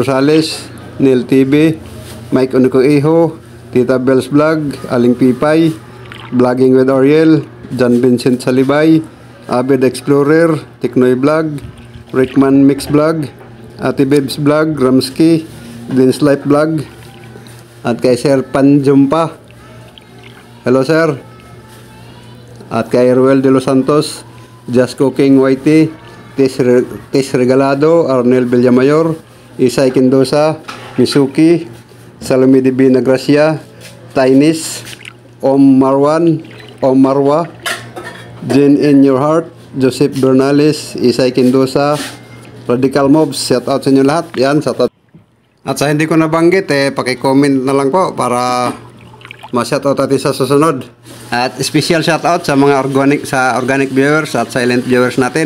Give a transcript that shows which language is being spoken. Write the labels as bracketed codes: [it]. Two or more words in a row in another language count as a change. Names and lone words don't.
[tl] Rosales, Neil TV, Mike Unuko Iho, Tita Bells Vlog, Aling Pipay, Vlogging with Ariel, John Vincent Salibay, Abed Explorer, Tiknoy Vlog, Rickman Mix Vlog, Ate Bebs Vlog, Ramski, Dins Life Vlog, at kay Sir Panjumpa. [en] Hello sir. [tl] At kay Ruel de los Santos, Just Cooking YT, Tis Regalado, Arnel Villamayor, Isay Kindosa, Misuki, Salome de Bina Gracia, Tainis, Om Marwan, Om Marwa, Jane in Your Heart, Joseph Bernales, Isay Kindosa, Radical Mobs, [en] shout out [tl] sa inyo lahat. Yan, [en] shout out. [tl] At sa hindi ko nabanggit, paki-comment na lang po para ma-shoutout natin sa susunod. At [en] special shoutout [tl] sa mga [en] organic viewers [tl] at [en] silent viewers [tl] natin.